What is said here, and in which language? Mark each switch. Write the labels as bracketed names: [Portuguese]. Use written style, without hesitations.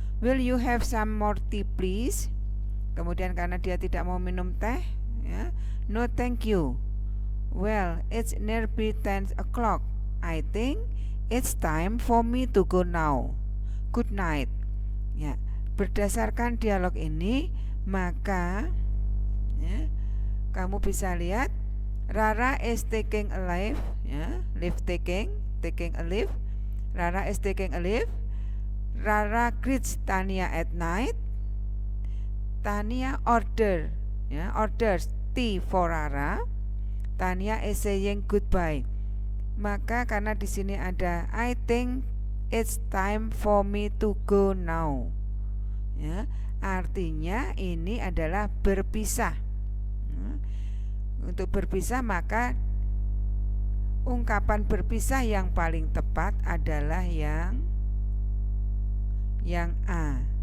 [English] Will you have some more tea please? [Indonesian] Kemudian karena dia tidak mau minum teh ya. [English] No thank you. Well, it's nearly 10 o'clock. I think it's time for me to go now. Good night. [Indonesian] Ya, berdasarkan dialog ini, maka ya, kamu bisa lihat [English] Rara is taking a leave ya, leave taking a leave. Rara is taking a leave. Rara greets Tania at night. Tania orders tea for Rara. Tania is saying goodbye. [Indonesian] Maka karena di sini ada [English] I think it's time for me to go now. [Indonesian] Ya, artinya ini adalah berpisah. Untuk berpisah maka ungkapan berpisah yang paling tepat adalah yang A.